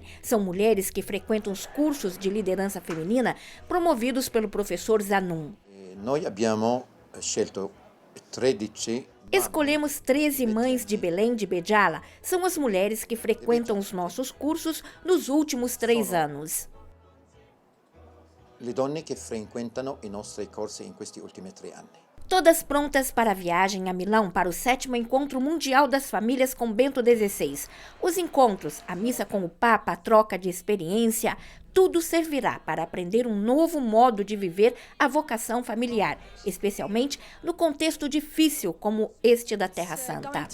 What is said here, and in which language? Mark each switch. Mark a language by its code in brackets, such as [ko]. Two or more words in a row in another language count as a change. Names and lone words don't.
[pt] São mulheres que frequentam os cursos de liderança feminina promovidos pelo professor Zanun. Escolhemos 13 mães de Belém de Bedjala. São as mulheres que frequentam os nossos cursos nos últimos 3 anos. [it] Le donne che frequentano i nostri corsi in questi ultimi 3 anni. [pt] Todas prontas para a viagem a Milão para o 7º Encontro Mundial das Famílias com Bento XVI. Os encontros, a missa com o Papa, a troca de experiência, tudo servirá para aprender um novo modo de viver a vocação familiar, especialmente no contexto difícil como este da Terra Santa.